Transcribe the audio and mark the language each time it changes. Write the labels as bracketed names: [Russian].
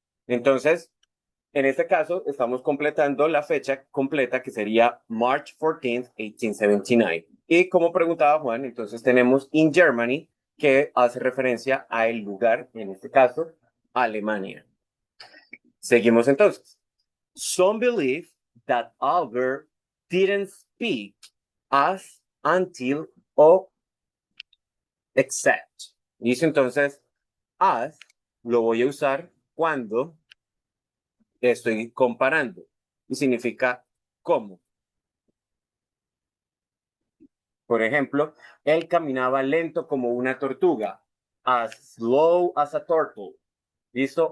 [Spanish] Entonces, en este caso, estamos completando la fecha completa que sería March 14th, 1879. Y como preguntaba Juan, entonces tenemos in Germany, que hace referencia a el lugar, en este caso, Alemania. Seguimos entonces. [English] Some believe that Albert didn't speak as until o except. [Spanish] Dice entonces, as lo voy a usar cuando estoy comparando y significa cómo. Por ejemplo, él caminaba lento como una tortuga, [English] as slow as a turtle. [Spanish] ¿Listo?